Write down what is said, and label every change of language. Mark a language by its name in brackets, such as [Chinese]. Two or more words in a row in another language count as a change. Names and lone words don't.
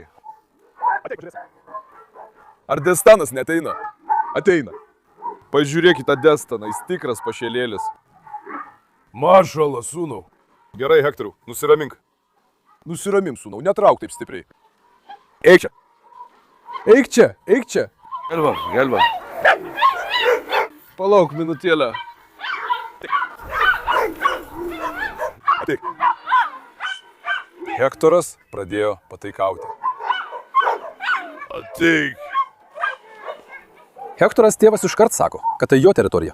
[Lithuanian] Ateik, pažiūrėsim. Ar Destanas neteina? Ateina. Pažiūrėk į tą Destaną, jis tikras pašėlėlis. Mašala, sūnau. Gerai, Hektoriau, nusiramink. Nusiramink, sūnau, netrauk taip stipriai. Eik čia. Eik čia, eik čia. [Turkish] Gel bak, gel bak. [Lithuanian] Palauk minutėlę. Ateik. Hektoras pradėjo pataikauti. Ateik. Hektoras tėvas iškart sako, kad tai jo teritorija.